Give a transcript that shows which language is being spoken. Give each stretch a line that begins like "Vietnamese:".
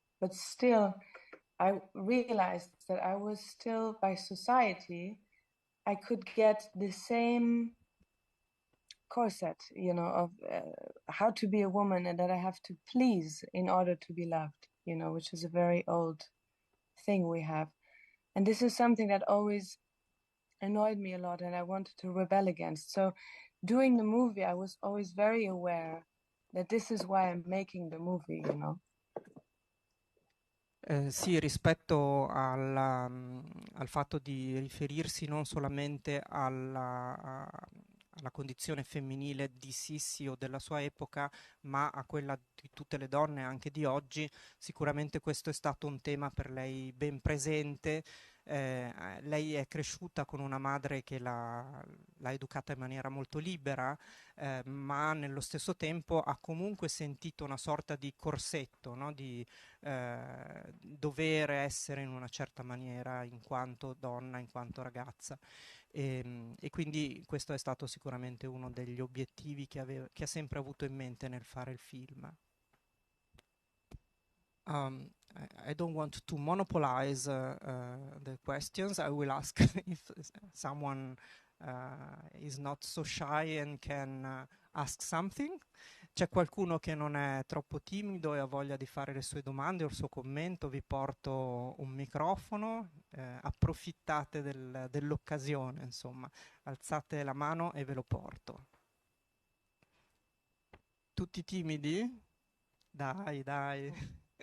English: But still, I realized that I was still, by society, I could get the same corset, you know, of how to be a woman, and that I have to please in order to be loved, you know, which is a very old thing we have. And this is something that always annoyed me a lot, and I wanted to rebel against. So doing the movie, I was always very aware that this is why I'm making the movie, you know.
Italian: Sì, rispetto al fatto di riferirsi non solamente alla condizione femminile di Sissi o della sua epoca, ma a quella di tutte le donne anche di oggi, sicuramente questo è stato un tema per lei ben presente. Lei è cresciuta con una madre che l'ha educata in maniera molto libera, ma nello stesso tempo ha comunque sentito una sorta di corsetto, no? Di dover essere in una certa maniera in quanto donna, in quanto ragazza. E quindi questo è stato sicuramente uno degli obiettivi che ha sempre avuto in mente nel fare il film.
English: I don't want to monopolize the questions. I will ask if someone is not so shy and can ask something.
Italian: C'è qualcuno che non è troppo timido e ha voglia di fare le sue domande o il suo commento? Vi porto un microfono, approfittate dell'occasione, insomma, alzate la mano e ve lo porto. Tutti timidi? Dai, dai.